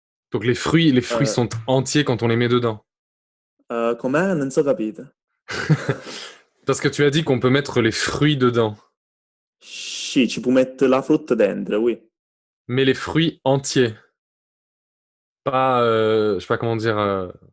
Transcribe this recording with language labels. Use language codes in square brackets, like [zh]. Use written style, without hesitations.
[fr] Donc les fruits sont entiers quand on les met dedans. [it] Com'è? Non so capito. [fr] Parce que tu as dit qu'on peut mettre les fruits dedans. [it] Sì, ci puoi mettere la frutta dentro, oui. [fr] Mais les fruits entiers. Pas, je sais pas comment dire.